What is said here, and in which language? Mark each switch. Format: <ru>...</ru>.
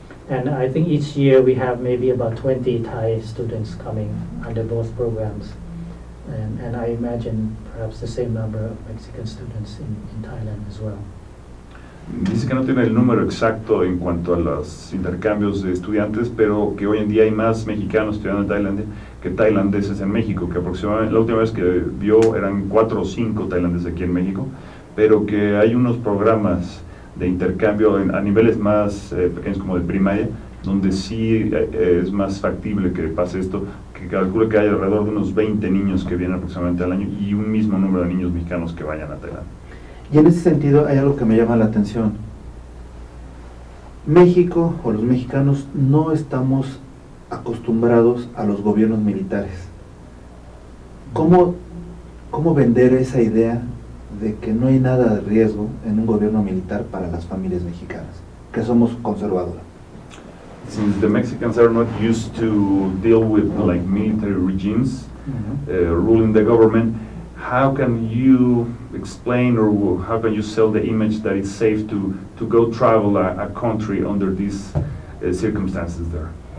<en>And I think each year we have maybe about 20 Thai students coming under both programs. And I imagine perhaps the same number of Mexican students in Thailand as well.</en> <es>Dice que no tiene el número exacto en cuanto a los intercambios de estudiantes, pero que hoy en día hay más mexicanos estudiando en Tailandia que tailandeses en México, que aproximadamente la última vez que vio eran 4 o 5 tailandeses aquí en México, pero que hay unos programas de intercambio a niveles más pequeños como de primaria, donde sí es más factible que pase esto, que calcula que hay alrededor de unos 20 niños que vienen aproximadamente al año y un mismo número de niños mexicanos que vayan a Tailandia. Y en ese sentido hay algo que me llama la atención. México o los mexicanos no estamos acostumbrados a los gobiernos militares. ¿Cómo vender esa idea de que no hay nada de riesgo en un gobierno militar para las familias mexicanas, que somos conservadoras?</es> <en>Since the Mexicans are not used to deal with like military regimes ruling the government, how can you explain or how can you sell the image that it's safe to go travel a country under these circumstances there?</en>